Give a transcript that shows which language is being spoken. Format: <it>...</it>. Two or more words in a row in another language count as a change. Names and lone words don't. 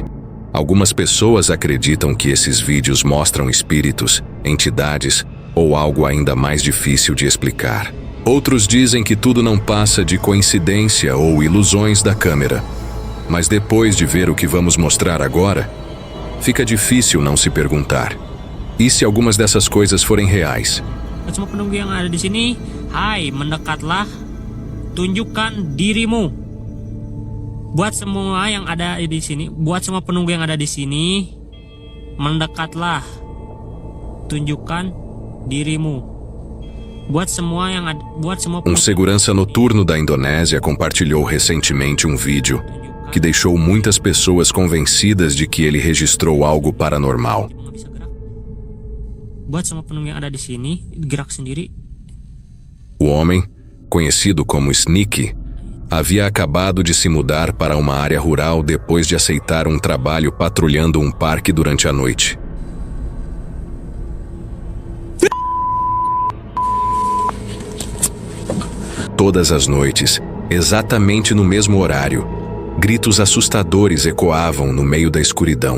<pt>Algumas pessoas acreditam que esses vídeos mostram espíritos, entidades ou algo ainda mais difícil de explicar. Outros dizem que tudo não passa de coincidência ou ilusões da câmera. Mas depois de ver o que vamos mostrar agora, fica difícil não se perguntar: e se algumas dessas coisas forem reais?</pt> <id>Semua penunggu yang ada di sini, hai, mendekatlah, tunjukkan dirimu. Buat semua yang ada di sini, buat semua penunggu yang ada di sini, mendekatlah, tunjukkan dirimu. Buat semua</id> <pt>Um segurança noturno da Indonésia compartilhou recentemente um vídeo que deixou muitas pessoas convencidas de que ele registrou algo paranormal.</pt> <id>Buat semua penunggu yang ada di sini, gerak sendiri.</id> <pt>O homem, conhecido como Sneaky, havia acabado de se mudar para uma área rural depois de aceitar um trabalho patrulhando um parque durante a noite. Todas as noites, exatamente no mesmo horário, gritos assustadores ecoavam no meio da escuridão.</pt>